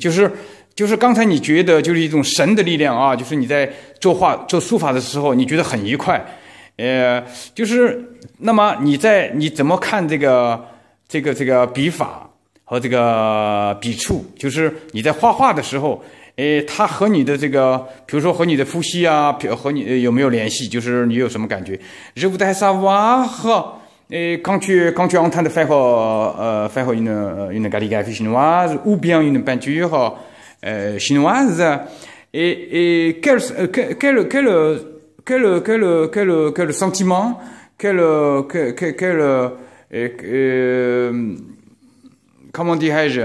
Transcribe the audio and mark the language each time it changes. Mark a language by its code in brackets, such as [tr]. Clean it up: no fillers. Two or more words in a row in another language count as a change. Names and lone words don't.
[zh] 就是刚才你觉得就是一种神的力量啊，就是你在做书法的时候，你觉得很愉快，就是那么你怎么看这个笔法和这个笔触？就是你在画画的时候。它和你的这个，比如说和你的呼吸啊，和你有没有联系？就是你有什么感觉 [fr] ？Je voudrais savoir, quand tu es en train de faire une calligraphie chinoise ou bien une peinture chinoise, et quel sentiment, comment dirais-je?